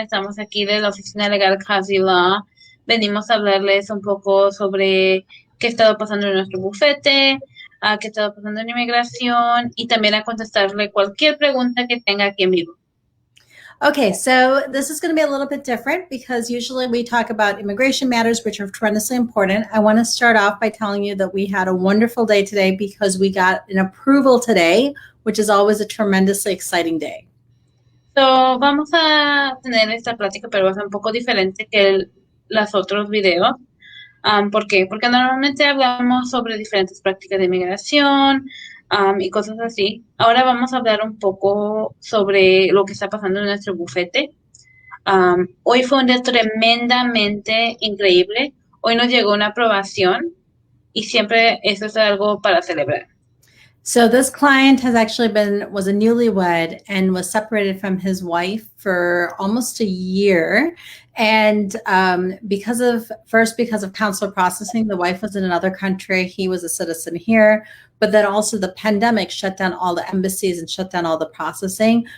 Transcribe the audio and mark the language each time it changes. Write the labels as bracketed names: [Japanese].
[Spanish] Estamos aquí de la oficina legal Qazi Law. Venimos a hablarles un poco sobre qué ha estado pasando en nuestro bufete, qué ha estado pasando en inmigración y también a contestarle cualquier pregunta que tenga aquí en vivo. [English] Okay, so this is going to be a little bit different because usually we talk about immigration matters, which are tremendously important. I want to start off by telling you that we had a wonderful day today because we got an approval today, which is always a tremendously exciting day. [Spanish] So, vamos a tener esta plática, pero va a ser un poco diferente que los otros videos. ¿Por qué? Porque normalmente hablamos sobre diferentes prácticas de inmigración y cosas así. Ahora vamos a hablar un poco sobre lo que está pasando en nuestro bufete. Hoy fue un día tremendamente increíble. Hoy nos llegó una aprobación y siempre eso es algo para celebrar. [English] So this client was a newlywed and was separated from his wife for almost a year. And because of consular processing, the wife was in another country. He was a citizen here, but then also the pandemic shut down all the embassies and shut down all the processing.